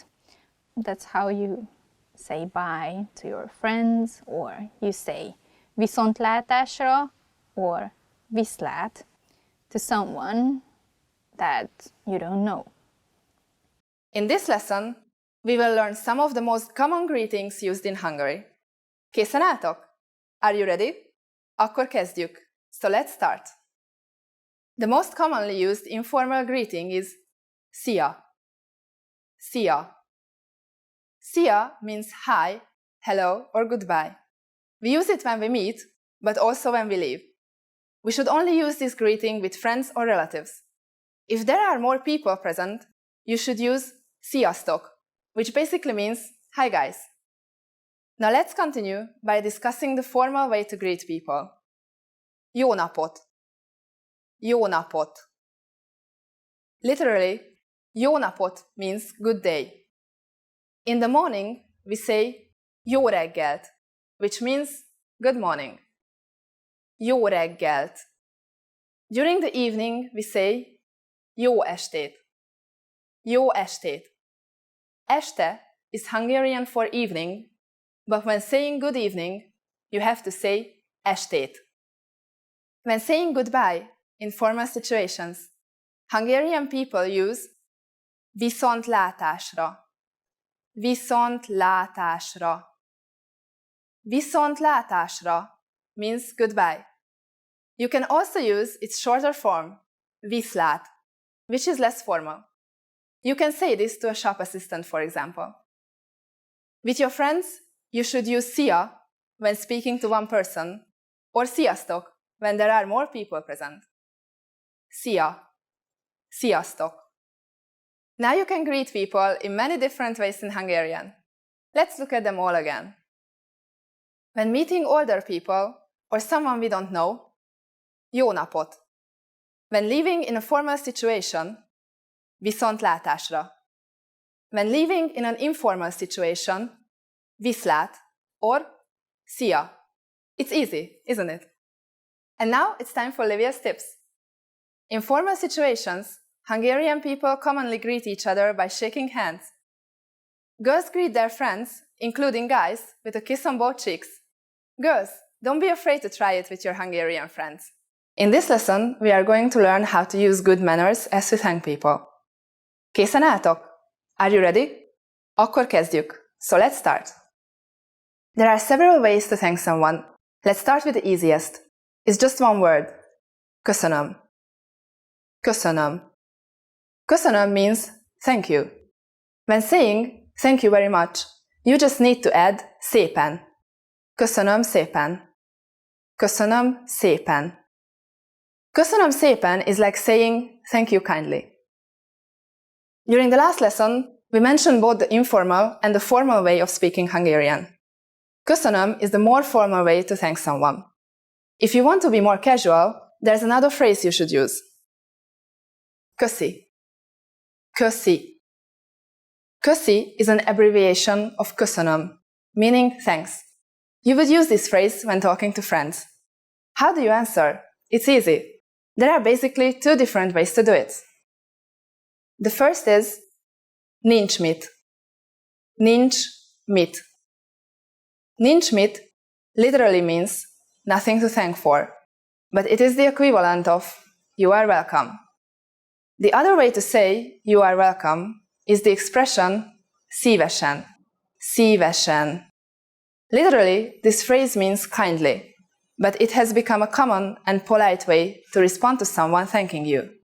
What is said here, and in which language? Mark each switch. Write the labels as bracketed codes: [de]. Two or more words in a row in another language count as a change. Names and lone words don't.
[en] That's how you say bye to your friends, or you say viszontlátásra or viszlát to someone that you don't know. In this lesson, we will learn some of the most common greetings used in Hungary. [hu] Készen álltok? [en] Are you ready? [hu] Akkor kezdjük. [en] So let's start. The most commonly used informal greeting is szia. [hu] Szia. [en] Szia means hi, hello, or goodbye. We use it when we meet, but also when we leave. We should only use this greeting with friends or relatives. If there are more people present, you should use sziasztok, which basically means hi guys. Now let's continue by discussing the formal way to greet people. [hu] Jó napot. Jó napot. [en] Literally, [hu] jó napot [en] means good day. In the morning, we say [hu] jó reggelt, [en] which means good morning. [hu] Jó reggelt. [en] During the evening, we say [hu] jó estét. Jó estét. [en] Este is Hungarian for evening, but when saying good evening, you have to say estét. When saying goodbye in formal situations, Hungarian people use viszontlátásra. Viszontlátásra. Viszontlátásra means goodbye. You can also use its shorter form, viszlát, which is less formal. You can say this to a shop assistant, for example. With your friends, you should use szia when speaking to one person, or sziasztok when there are more people present. [hu] Szia. Sziasztok. [en] Now you can greet people in many different ways in Hungarian. Let's look at them all again. When meeting older people or someone we don't know, [hu] jó napot. [en] When living in a formal situation, viszontlátásra. When living in an informal situation, viszlát or szia. It's easy, isn't it? And now it's time for Olivia's tips. In formal situations, Hungarian people commonly greet each other by shaking hands. Girls greet their friends, including guys, with a kiss on both cheeks. Girls, don't be afraid to try it with your Hungarian friends. In this lesson, we are going to learn how to use good manners as we thank people. [hu] Készen álltok? [en] Are you ready? [hu] Akkor kezdjük. [en] So let's start. There are several ways to thank someone. Let's start with the easiest. It's just one word. [hu] Köszönöm. Köszönöm. [en] Köszönöm means thank you. When saying thank you very much, you just need to add szépen. [hu] Köszönöm szépen. Köszönöm szépen. Köszönöm szépen [en] is like saying thank you kindly. During the last lesson, we mentioned both the informal and the formal way of speaking Hungarian. Köszönöm is the more formal way to thank someone. If you want to be more casual, there's another phrase you should use. [hu] Köszi. Köszi. [en] Köszi is an abbreviation of köszönöm, meaning thanks. You would use this phrase when talking to friends. How do you answer? It's easy. There are basically two different ways to do it. The first is [hu] nincs mit. Nincs mit. Nincs mit [en] literally means nothing to thank for, but it is the equivalent of you are welcome. The other way to say you are welcome is the expression szívesen. [hu] Szívesen. [en] Literally, this phrase means kindly, but it has become a common and polite way to respond to someone thanking you.